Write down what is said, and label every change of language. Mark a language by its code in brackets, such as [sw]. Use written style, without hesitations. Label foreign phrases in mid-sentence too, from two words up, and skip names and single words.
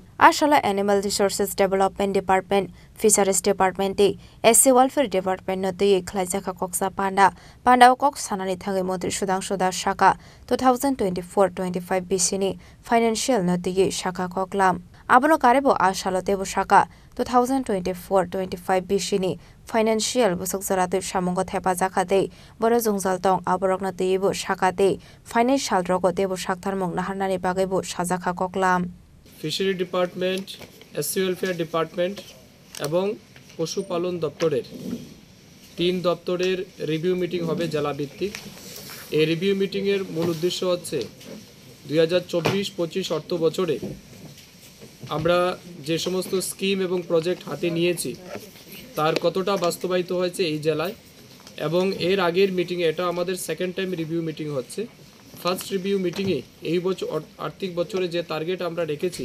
[trp] Ashala Animal Resources Development Department, Fisheries Department, SC Welfare Department no tui Khlaijaka koksa pandao kok sanani thangai mantri Sudang Sudash Shaka 2024-25 bisini financial no tui Shaka koklam Abono karebo Ashala Devo Shaka 2024-25 bisini financial busuk zaratu shamongo thepa jakate boro jungjal tong aborok na teibo shakate financial rogo debo shakthar mong naharnani bagaibo sajaka koklam [bn] ফিশারি ডিপার্টমেন্ট এসসি ওয়েলফেয়ার ডিপার্টমেন্ট এবং পশুপালন দপ্তরের 3 দপ্তরের [en] review meeting [bn] হবে জেলা ভিত্তিক এই [en] review meeting [bn] এর মূল উদ্দেশ্য হচ্ছে 2024-25 অর্থ বছরে আমরা যে সমস্ত স্কিম এবং প্রজেক্ট হাতে নিয়েছি তার কতটা বাস্তবায়িত হয়েছে এই জেলায় এবং এর আগের মিটিং এটা আমাদের [en] second time review meeting [bn] হচ্ছে [en] first review meeting [bn] এই বছর আর্থিক বছরে যে টার্গেট আমরা রেখেছি